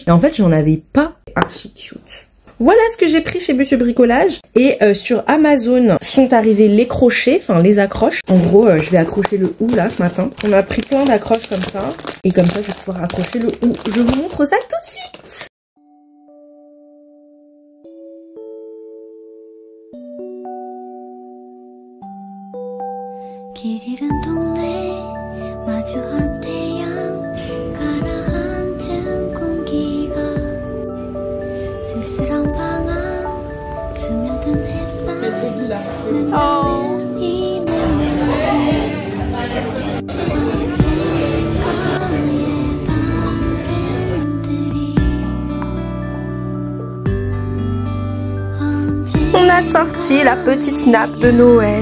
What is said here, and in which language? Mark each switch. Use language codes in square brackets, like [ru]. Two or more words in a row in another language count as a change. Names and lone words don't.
[fr] Et en fait, j'en avais pas. Archi cute. Voilà ce que j'ai pris chez Monsieur Bricolage. Et sur Amazon sont arrivés les crochets, enfin les accroches. En gros, je vais accrocher le hou là ce matin. On a pris plein d'accroches comme ça. Et comme ça, je vais pouvoir accrocher le hou. Je vous montre ça tout de suite. [ko] 길잃은 동네 마주한 태양 가라앉은 공기가 쓸쓸한 방황 스며든 햇살 눈떠는 이 [fr] On a sorti la petite nappe de Noël.